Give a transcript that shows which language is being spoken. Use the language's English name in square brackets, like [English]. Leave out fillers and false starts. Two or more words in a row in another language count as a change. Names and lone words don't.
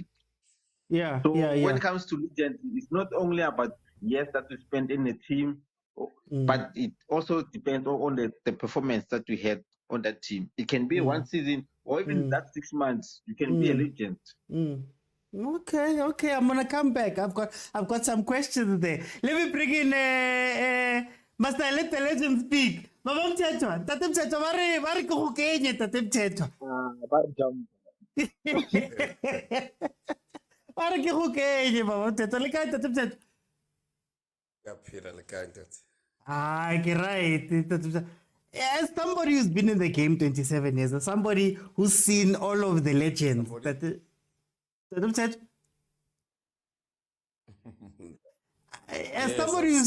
[English] So when it comes to legends, it's not only about years that we spend in a team, but it also depends on the performance that we had on that team. It can be one season or even that 6 months. You can be a legend. Okay, I'm gonna come back. I've got some questions there. Let me bring in must I let the legend speak? [Southern Sotho] Baba Mthetho, Tate Mthetho, ba re ke go kenye Tate Mthetho. Ba re ke go kenye Baba Mthetho, le kae Tate Mthetho? [English] Ah, you're right. As somebody who's been in the game 27 years, as somebody who's seen all of the legends, as somebody who's